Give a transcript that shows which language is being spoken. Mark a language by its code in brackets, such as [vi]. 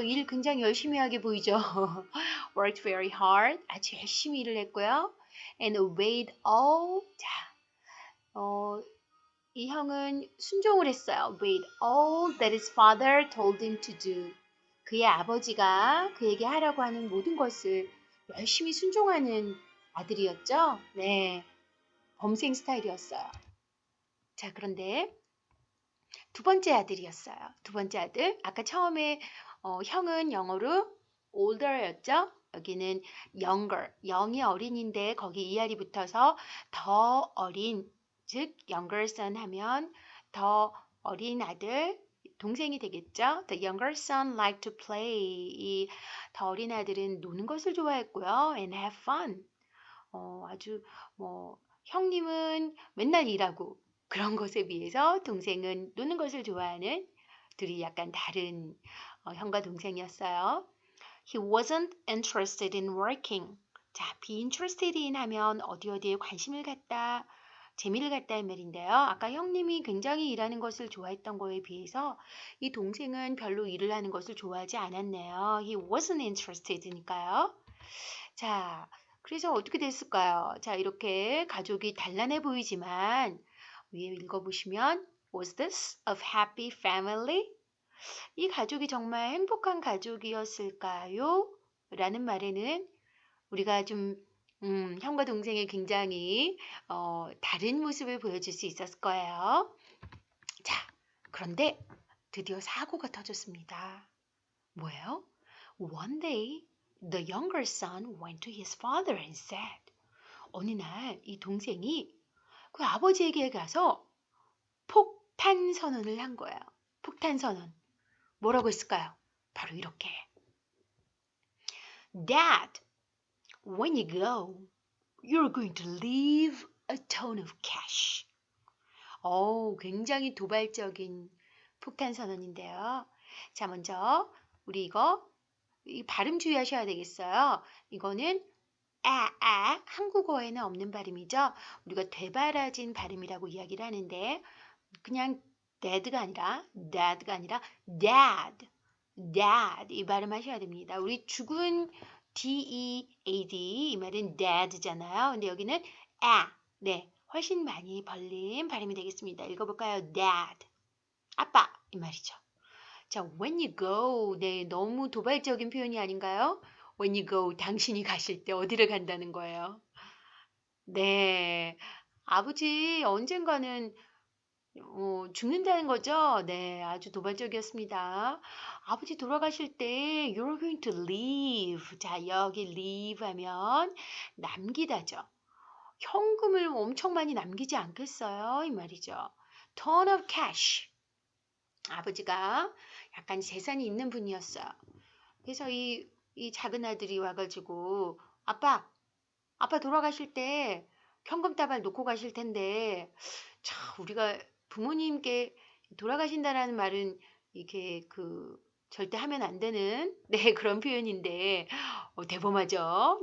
[ko] 일 굉장히 열심히 하게 보이죠? [en] worked very hard, [ko] 아주 열심히 일을 했고요. [en] And obeyed all, [ko] 이 형은 순종을 했어요. [en] Obeyed all that his father told him to do. [ko] 그의 아버지가 그에게 하라고 하는 모든 것을 열심히 순종하는 아들이었죠? 네, 범생 스타일이었어요. 자, 그런데 두 번째 아들이었어요. 두 번째 아들. 아까 처음에 형은 영어로 older였죠. 여기는 younger. 영이 어린인데 거기 ER이 붙어서 더 어린, 즉 [en] younger son [ko] 하면 더 어린 아들, 동생이 되겠죠. [en] The younger son liked to play. [ko] 이 더 어린 아들은 노는 것을 좋아했고요. [en] And have fun. [ko] 아주 형님은 맨날 일하고 그런 것에 비해서 동생은 노는 것을 좋아하는 둘이 약간 다른 형과 동생이었어요. [en] He wasn't interested in working. [ko] 자, [en] be interested in [ko] 하면 어디에 관심을 갖다, 재미를 갖다 의 말인데요. 아까 형님이 굉장히 일하는 것을 좋아했던 거에 비해서 이 동생은 별로 일을 하는 것을 좋아하지 않았네요. [en] He wasn't interessed니까요. [ko] 자, 그래서 어떻게 됐을까요? 자, 이렇게 가족이 단란해 보이지만 위에 읽어보시면 [en] Was this a happy family? [ko] 이 가족이 정말 행복한 가족이었을까요? 라는 말에는 우리가 좀 형과 동생이 굉장히 다른 모습을 보여줄 수 있었을 거예요. 자, 그런데 드디어 사고가 터졌습니다. 뭐예요? [en] One day, the younger son went to his father and said, [ko] 어느 날 이 동생이 그 아버지에게 가서 폭탄 선언을 한 거예요. 폭탄 선언. 뭐라고 했을까요? 바로 이렇게. [en] Dad, when you go, you're going to leave a ton of cash. [ko] 굉장히 도발적인 폭탄 선언인데요. 자, 먼저 우리 이 발음 주의하셔야 되겠어요. 이거는 한국어에는 없는 발음이죠. 우리가 되바라진 발음이라고 이야기를 하는데 그냥 dad가 아니라 dad 이 발음 하셔야 됩니다. 우리 죽은 D-E-A-D 이 말은 dad잖아요. 근데 여기는 네, 훨씬 많이 벌린 발음이 되겠습니다. 읽어볼까요? dad, 아빠 이 말이죠. 자, [en] when you go, [ko] 네, 너무 도발적인 표현이 아닌가요? [en] When you go, [ko] 당신이 가실 때 어디를 간다는 거예요? 네, 아버지 언젠가는 죽는다는 거죠? 네, 아주 도발적이었습니다. 아버지 돌아가실 때 [en] You're going to leave. [ko] 자, 여기 leave 하면 남기다죠. 현금을 엄청 많이 남기지 않겠어요? 이 말이죠. [en] ton of cash. [ko] 아버지가 약간 재산이 있는 분이었어요. 그래서 이 작은 아들이 와가지고 아빠 돌아가실 때 현금다발 놓고 가실 텐데 우리가 부모님께 돌아가신다라는 말은 이렇게 절대 하면 안 되는 그런 표현인데 대범하죠.